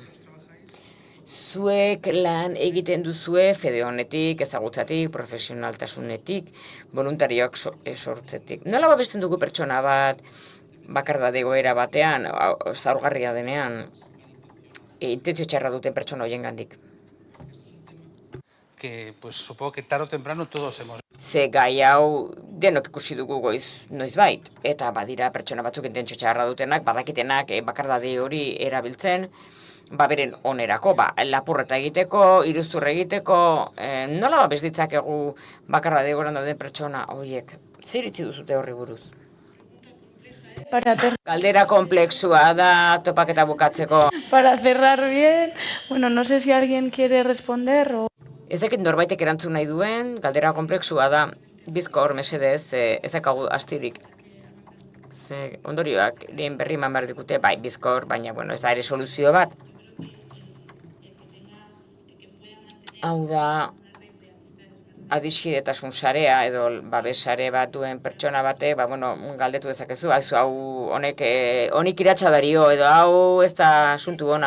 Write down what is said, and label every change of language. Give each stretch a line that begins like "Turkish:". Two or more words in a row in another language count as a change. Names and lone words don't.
Basque: Zuek lan egiten duzue fede honetik, ezagutzatik, profesionaltasunetik, voluntarioak sortzetik. Nola babesten dugu pertsona bat, bakardade egoera batean, zaurgarria denean, intentzio txarra duten pertsona horien gandik.
Spanish: Que, pues, supongo que tarde o temprano todos hemos...
Basque: Ze gai hau denok ikusi dugu noizbait, eta badira pertsona batzuk intentzio txarra dutenak, badakitenak bakardade hori erabiltzen, beren onerako, lapurreta egiteko, iruzur egiteko, nola babes ditzakegu bakardade goran dauden pertsona horiek? Zer iritzi duzute horri buruz? Galdera komplexua da topaketa bukatzeko.
Spanish: Para cerrar bien, bueno, no sé si alguien quiere responder o...
Basque: Ez dakit norbaitek erantzun nahi duen, galdera komplexua da, bizkor mesedez, ezakagu astirik. Ze ondorioak, lehen berri eman behar dikute, bai, bizkor, baina, bueno, ez da ere soluzio bat. Hau da, adiskidetasun sarea edo babes sare bat duen pertsona bate, bueno, galdetu dezakezu, hau honik iratsa dario, edo hau ez da asuntu ona.